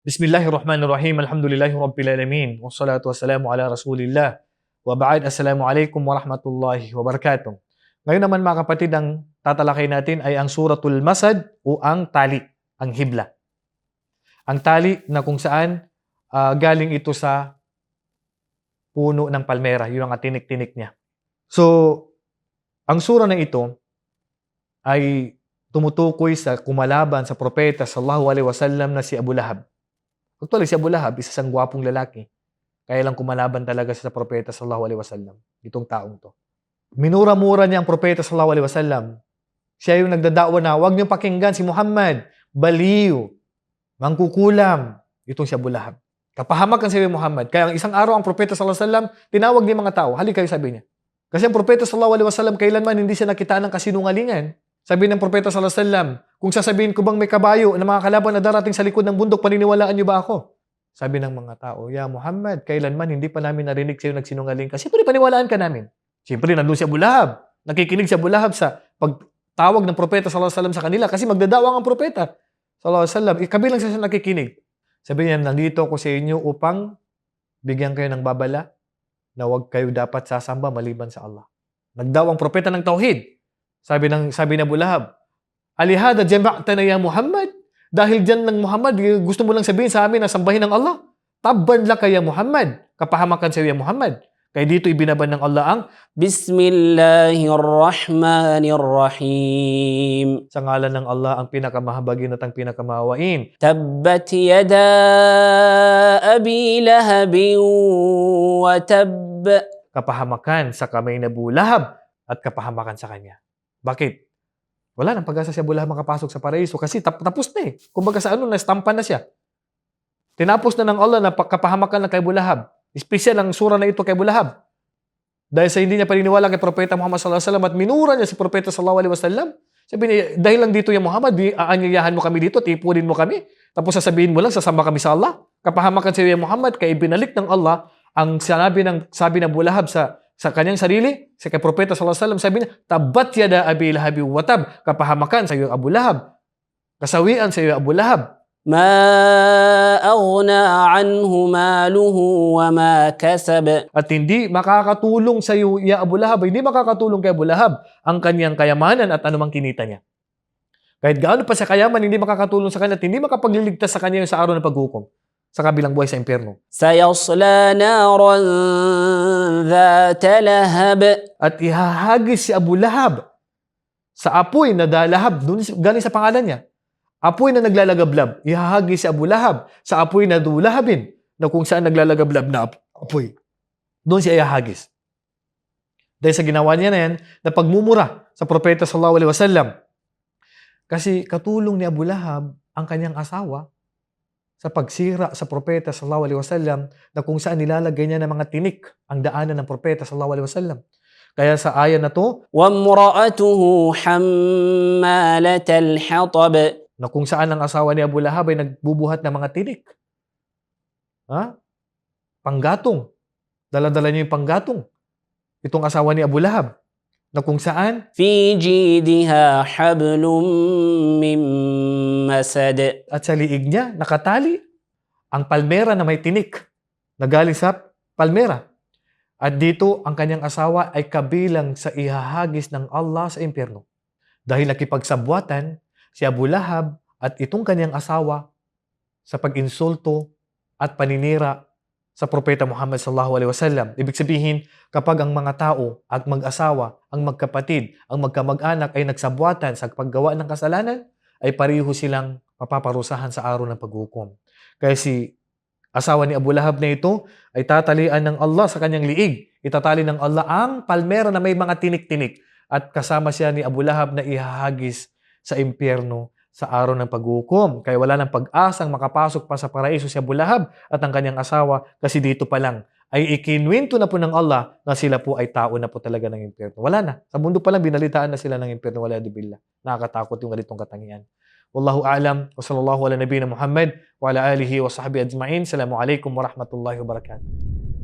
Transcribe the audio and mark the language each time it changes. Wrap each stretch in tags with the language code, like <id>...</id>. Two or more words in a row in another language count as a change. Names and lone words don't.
<ar>بسم الله الرحمن الرحيم. الحمد لله رب العالمين. والصلاة والسلام على رسول الله. وبعد. السلام عليكم ورحمة الله وبركاته.</ar> <tl>Ngayon naman mga kapatid, ang tatalakay natin ay ang Suratul Masad o ang tali, ang hibla. Ang tali na kung saan galing ito sa puno ng palmera, yun ang tinik-tinik niya. So, ang sura na ito ay tumutukoy sa kumalaban sa propeta</tl> <ar>صلى الله عليه وسلم</ar> <tl>na si Abu Lahab. Actually, si Abu Lahab, isa sang gwapong lalaki. Kaya lang kumalaban talaga sa propeta</tl> <ar>صلى الله عليه وسلم.</ar> <tl>Itong taong to. Minura-mura niya ang propeta</tl> <ar>صلى الله عليه وسلم.</ar> <tl>Siya yung nagdadawa na, huwag niyong pakinggan si Muhammad. Baliw. Mangkukulam. Itong si Abu Lahab. Kapahamakan si Muhammad. Kaya ang isang araw ang propeta</tl> <ar>صلى الله عليه وسلم,</ar> <tl>tinawag niya mga tao. Halik kayo, sabi niya. Kasi ang propeta</tl> <ar>صلى الله عليه وسلم,</ar> <tl>kailanman hindi siya nakita ng kasinungalingan. Sabi ng propeta</tl> <ar>صلى الله عليه وسلم,</ar> <tl>kung sasabihin ko bang may kabayo na mga kalaban na darating sa likod ng bundok, paniniwalaan niyo ba ako? Sabi ng mga tao, ya Muhammad, kailanman hindi pa namin narinig sa'yo nagsinungaling ka. Siyempre, paniwalaan ka namin. Siyempre, nandun si Abu Lahab. Nakikinig si Abu Lahab sa pagtawag ng propeta</tl> <ar>صلى الله عليه وسلم</ar> <tl>sa kanila kasi magdadawang ang propeta</tl> <ar>صلى الله عليه وسلم.</ar> <tl>Kabilang siya nakikinig. Sabi niya, nandito ako sa inyo upang bigyan kayo ng babala na huwag kayo dapat sasamba maliban sa Allah. Nagdawang propeta ng tauhid. Sabi ni Abu Lahab,</tl> <ar>ألهذا جمعتنا يا محمد?</ar> <tl>Dahil dyan ng Muhammad, gusto mo lang sabihin sa amin na sambahin ng Allah?</tl> <ar>تبا لك يا محمد.</ar> <tl>Kapahamakan sa iyo ya Muhammad. Kaya dito ibinaban ng Allah ang</tl> <ar>بسم الله الرحمن الرحيم.</ar> <tl>Sa ngalan ng Allah ang pinakamahabagin at ang pinakamahawain.</tl> <ar>تبت يدا أبي لهب وتب.</ar> <tl>Kapahamakan sa kamay na Abu Lahab at kapahamakan sa kanya. Bakit? Wala nang pag-asa si Abu Lahab makapasok sa paraiso kasi tapos na eh. Kumbaga sa na-stampan na siya. Tinapos na ng Allah na kapahamakan na kay Abu Lahab. Espesyal ang sura na ito kay Abu Lahab. Dahil sa hindi niya paniniwala kay Propeta Muhammad</tl> <ar>صلى الله عليه وسلم</ar> <tl>at minura niya si Propeta</tl> <ar>صلى الله عليه وسلم.</ar> <tl>Sabi niya, dahil lang dito ya Muhammad, aanyayahan mo kami dito, tipunin mo kami. Tapos sasabihin mo lang, sasamba kami sa Allah. Kapahamakan sa iyo ya Muhammad, kaya ibinalik ng Allah ang sabi ng Abu Lahab sa kanyang sarili, sa kay Propeta</tl> <ar>صلى الله عليه وسلم,</ar> <tl>sabi niya,</tl> <ar>تبت يدا أبي لهب وتب.</ar> <tl>Kapahamakan sa iyo Abu Lahab. Kasawian sa iyo Abu Lahab.</tl> <ar>ما أغنى عنه ماله وما كسب.</ar> <tl>At hindi makakatulong sa iyo ya Abu Lahab, hindi makakatulong kay Abu Lahab ang kanyang kayamanan at anumang kinita niya. Kahit gaano pa sa kayaman, hindi makakatulong sa kanya at hindi makapagliligtas sa kanya sa araw ng paghukom sa kabilang buhay sa impyerno.</tl> <ar>سيصلى نارا ذات لهب.</ar> <tl>At ihahagis si Abu Lahab sa apoy na dalahab, galing sa pangalan niya. Apoy na naglalagablab. Ihahagis si Abu Lahab sa apoy na dulahabin, na kung saan naglalagablab na apoy. Doon siya ihahagis. Dahil sa ginawa niya na yan, na pagmumura sa propeta</tl> <ar>صلى الله عليه وسلم.</ar> <tl>Kasi katulong ni Abu Lahab ang kanyang asawa sa pagsira sa propeta</tl> <ar>صلى الله عليه وسلم,</ar> <tl>na kung saan nilalagay niya ng mga tinik ang daanan ng propeta</tl> <ar>صلى الله عليه وسلم.</ar> <tl>Kaya sa aya na to,</tl> <ar>وامرأته حمالة الحطب.</ar> <tl>na kung saan ang asawa ni Abu Lahab ay nagbubuhat ng mga tinik. Panggatong. Dala-dala niya yung panggatong. Itong asawa ni Abu Lahab. Na kung saan</tl> <ar>في جيدها حبل من مسد.</ar> <tl>at sa liig niya nakatali ang palmera na may tinik na galing sa palmera. At dito ang kanyang asawa ay kabilang sa ihahagis ng Allah sa impyerno. Dahil nakipagsabwatan si Abu Lahab at itong kanyang asawa sa pag-insulto at paninira sa propeta Muhammad</tl> <ar>صلى الله عليه وسلم.</ar> <tl>Ibig sabihin, kapag ang mga tao at mag-asawa, ang magkapatid, ang magkamag-anak ay nagsabwatan sa paggawa ng kasalanan, ay pareho silang mapaparusahan sa araw ng paghukom. Kaya si asawa ni Abu Lahab na ito ay tatalian ng Allah sa kanyang liig. Itatali ng Allah ang palmera na may mga tinik-tinik at kasama siya ni Abu Lahab na ihahagis sa impyerno sa araw ng paghukom. Kaya wala nang pag-asang makapasok pa sa paraiso si Abu Lahab at ang kanyang asawa kasi dito pa lang ay ikinwento na po ng Allah na sila po ay tao na po talaga ng impyerno. Wala na. Sa mundo pa lang binalitaan na sila ng impyerno.</tl> <ar>والعياذ بالله.</ar> <tl>Nakakatakot yung ganitong katangian.</tl> <ar>والله أعلم وصلى الله على نبينا محمد وعلى آله وصحبه أجمعين. السلام عليكم ورحمة الله وبركاته.</ar>